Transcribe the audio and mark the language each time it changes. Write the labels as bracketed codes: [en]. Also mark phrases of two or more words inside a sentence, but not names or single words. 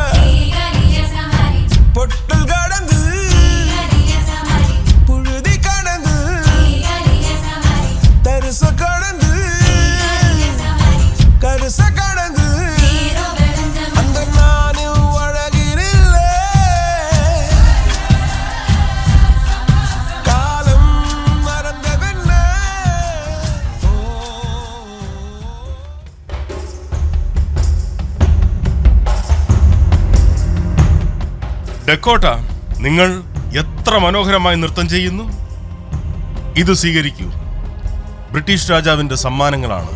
[ta] பொட்டல் கடந்து புழுதி கடந்து தரிச கடந்து கருச கடந்து அந்த நானும் அழகினில்லை. காலம் மறந்ததென்ன? [ml] ഡക്കോട്ട, നിങ്ങൾ എത്ര മനോഹരമായി നൃത്തം ചെയ്യുന്നു. ഇത് സ്വീകരിക്കൂ. ബ്രിട്ടീഷ് രാജാവിന്റെ സമ്മാനങ്ങളാണ്.